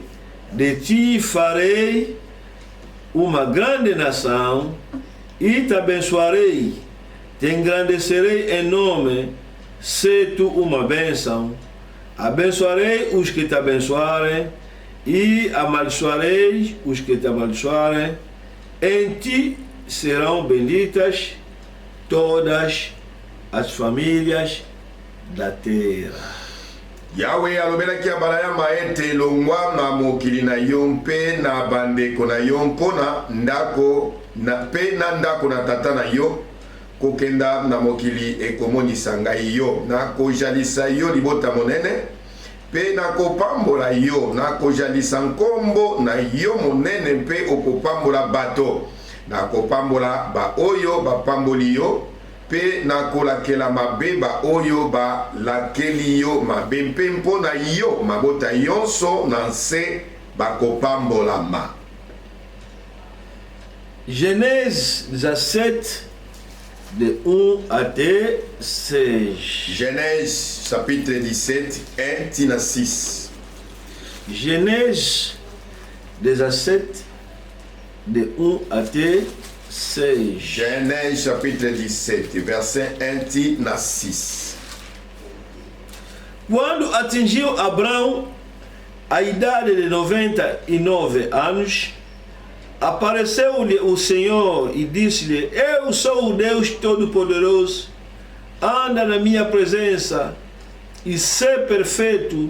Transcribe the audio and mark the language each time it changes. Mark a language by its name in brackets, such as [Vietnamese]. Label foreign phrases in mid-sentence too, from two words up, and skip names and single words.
[Portuguese] De ti farei uma grande nação e te abençoarei, te engrandecerei em nome, se tu uma bênção. Abençoarei os que te abençoarem e amaldiçoarei os que te amaldiçoarem. Em ti serão benditas todas as famílias da terra. [Lingala] Yahweh alobelaki Abrahama ete longwa na mokili na yo mpe na bandeko na yo mpona ndako na tata na yo kokenda na mokili ekomonisa ngai yo nakojalisa yo libota monene mpe nakopambola yo nakojalisa nkombo na yo monene mpe okopambola bato nakopambola baoyo bapamboli yo pe nakolakela mabe baoyo balakeli yo mabe mpe mpona yo mabota yonso na nse bakopambolama. [French] Genèse 17 de 1 à 16. Genèse chapitre 17 1 tina 6. Genèse 17 de 1 à 16. Genèse chapitre 17 verset 1 tina 6. [Portuguese] Quando atingiu Abraão a idade de 99 anos, apareceu-lhe o Senhor e disse-lhe: Eu sou o Deus Todo-Poderoso, anda na minha presença e sê perfeito.